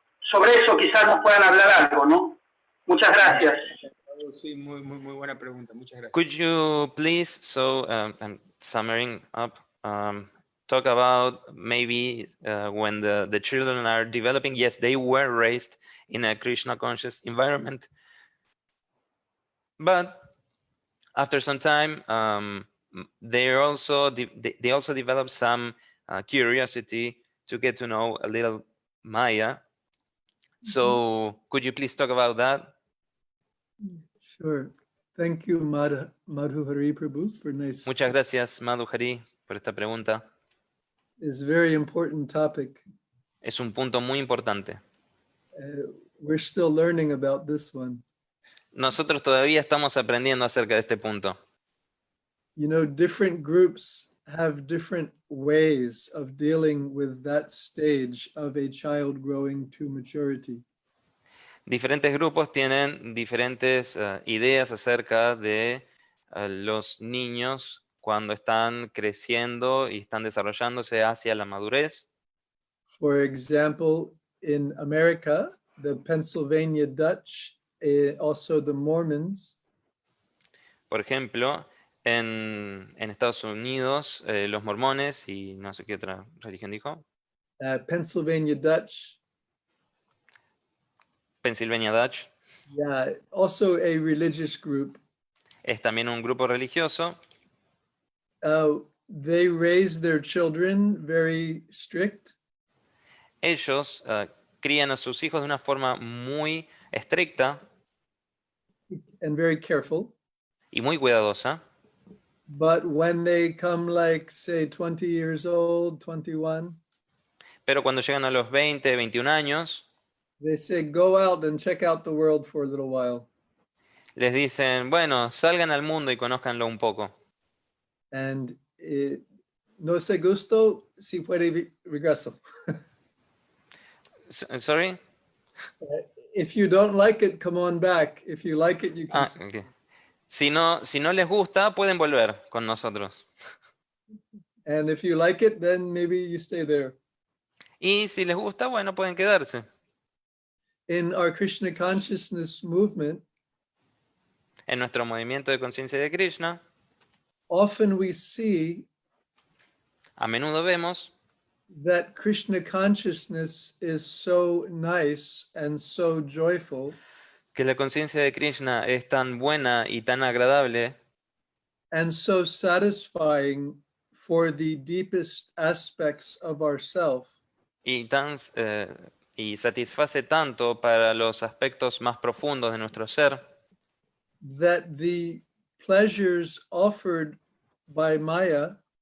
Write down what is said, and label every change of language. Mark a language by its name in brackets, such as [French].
[Spanish] Sobre eso quizás nos puedan hablar algo, ¿no? Muchas gracias. Sí, muy buena pregunta. Muchas gracias. [English] Could you please, I'm summing up, talk about maybe when the children are developing, yes, they were raised in a Krishna conscious environment, but after some time, they also develop some curiosity to get to know a little Maya. So could you please talk about that? Sure. Thank you, Madhuhari Prabhu, for nice. [Spanish] Muchas gracias, Madhuhari, por esta pregunta. [English] It's a very important topic. [Spanish] Es un punto muy importante. [English] We're still learning about this one. [Spanish] Nosotros todavía estamos aprendiendo acerca de este punto. [English] You know, different groups have different ways of dealing with that stage of a child growing to maturity. [Spanish] Diferentes grupos tienen diferentes ideas acerca de los niños cuando están creciendo y están desarrollándose hacia la madurez. [English] For example, in America, the Pennsylvania Dutch, also the Mormons. [Spanish] Por ejemplo, en Estados Unidos, los mormones y no sé qué otra religión dijo. [English] Pennsylvania Dutch. Pennsylvania Dutch. Yeah, also a religious group. [Spanish] Es también un grupo religioso. [English] They raise their children very strict. [Spanish] Ellos crían a sus hijos de una forma muy estricta. [English] and very careful. [Spanish] y muy cuidadosa. [English] But when they come like, say, 20 years old, 21, [Spanish] Pero cuando llegan a los 20, 21 años, [English] they say, go out and check out the world for a little while. [Spanish] les dicen, bueno, salgan al mundo y conózcanlo un poco. And no se gusto, si puede regreso. [English] Sorry? If you don't like it, come on back. If you like it, you can. Ah, ok. [Spanish] Si no les gusta, pueden volver con nosotros. [English] And if you like it, then maybe you stay there. [Spanish] Y si les gusta, bueno, pueden quedarse. [English] In our Krishna consciousness movement, [Spanish] En nuestro movimiento de conciencia de Krishna, [English] often we see [Spanish] a menudo vemos [English] that Krishna consciousness is so nice and so joyful [Spanish] que la conciencia de Krishna es tan buena y tan agradable [English] and so satisfying for the deepest aspects of ourself [Spanish] y y satisface tanto para los aspectos más profundos de nuestro ser, [English] that the pleasures offered by Maya